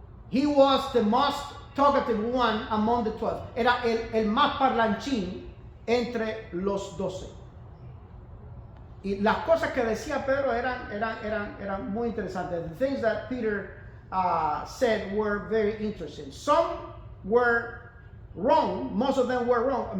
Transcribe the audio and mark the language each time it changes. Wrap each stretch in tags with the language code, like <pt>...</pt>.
<en>He was the most talkative one among the 12.</en> <es>Era el más parlanchín entre los 12. Y las cosas que decía Pedro eran muy interesantes.</es> <en>The things that Peter said were very interesting. Some were wrong, most of them were wrong.</en>